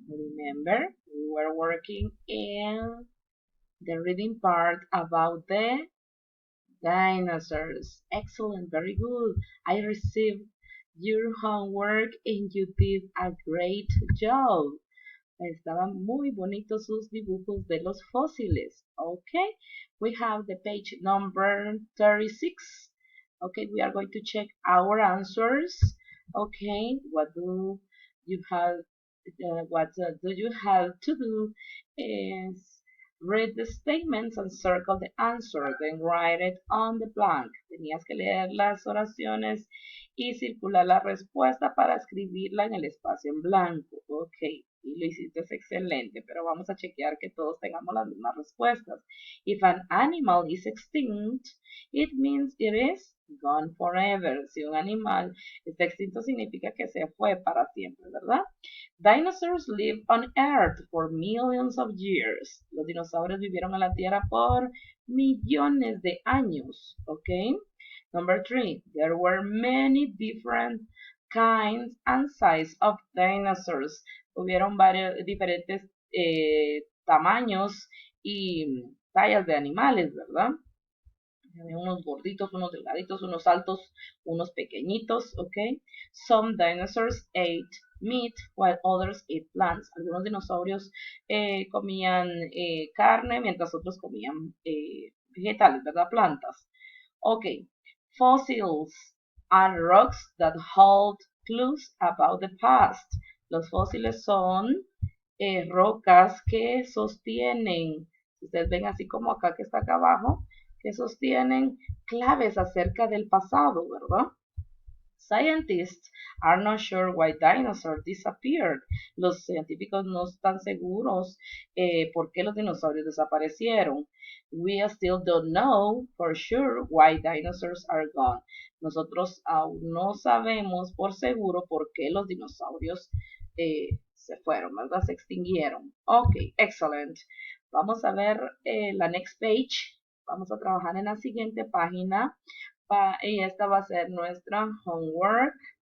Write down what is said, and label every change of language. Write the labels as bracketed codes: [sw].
[en] Remember, we were working in the reading part about the dinosaurs. Excellent, very good. I received your homework and you did a great job. [es] Estaban muy bonitos sus dibujos de los fósiles. [en] Okay, we have the page number 36. Okay, we are going to check our answers. Okay, what do you have? Do you have to do is read the statements and circle the answer, then write it on the blank. [es] Tenías que leer las oraciones y circular la respuesta para escribirla en el espacio en blanco. Ok, y lo hiciste excelente, pero vamos a chequear que todos tengamos las mismas respuestas. [en] If an animal is extinct, it means it is gone forever. [es] Si un animal está extinto significa que se fue para siempre, ¿verdad? [en] Dinosaurs lived on Earth for millions of years. [es] Los dinosaurios vivieron en la Tierra por millones de años, ¿ok? [en] Number three, there were many different kinds and sizes of dinosaurs. [es] Hubieron varios diferentes tamaños y tallas de animales, ¿verdad? Había unos gorditos, unos delgaditos, unos altos, unos pequeñitos, ¿ok? [en] Some dinosaurs ate meat while others ate plants. [es] Algunos dinosaurios comían carne mientras otros comían vegetales, ¿verdad? Plantas. [en] Ok, fossils are rocks that hold clues about the past. [es] Los fósiles son rocas que sostienen, ustedes ven así como acá que está acá abajo, que sostienen claves acerca del pasado, ¿verdad? [en] Scientists are not sure why dinosaurs disappeared. [es] Los científicos no están seguros por qué los dinosaurios desaparecieron. [en] We still don't know for sure why dinosaurs are gone. [es] Nosotros aún no sabemos por seguro por qué los dinosaurios se fueron, ¿verdad? Se extinguieron. Ok, excellent. Vamos a ver la [en] next page. [es] Vamos a trabajar en la siguiente página y esta va a ser nuestra homework.